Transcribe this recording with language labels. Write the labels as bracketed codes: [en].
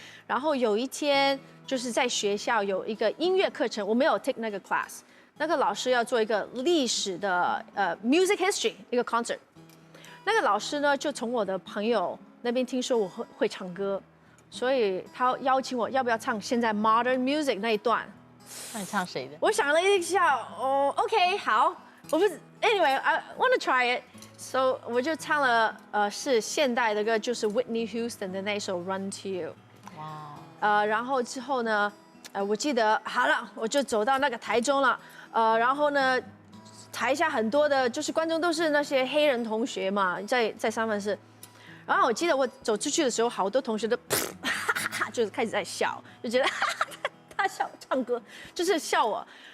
[zh] 然后有一天就是在学校有一个音乐课程，我没有 [en] take [zh] 那个 [en] class。 [zh] 那个老师要做一个历史的 [en] music history [zh] 一个 [en] concert， [zh] 那个老师呢就从我的朋友那边听说我会唱歌，所以他邀请我要不要唱现在 [en] modern music [zh] 那一段。那你唱谁的？我想了一下，OK 好，我不是 [en] anyway I want to try it， [zh] so 我就唱了是现代的歌，就是 Whitney Houston 的那首 Run to You。哇。然后之后呢，我记得好了，我就走到那个台中了。然后呢，台下很多的就是观众都是那些黑人同学嘛，在三藩市。然后我记得我走出去的时候，好多同学都就是开始在笑，就觉得他笑唱歌就是笑我。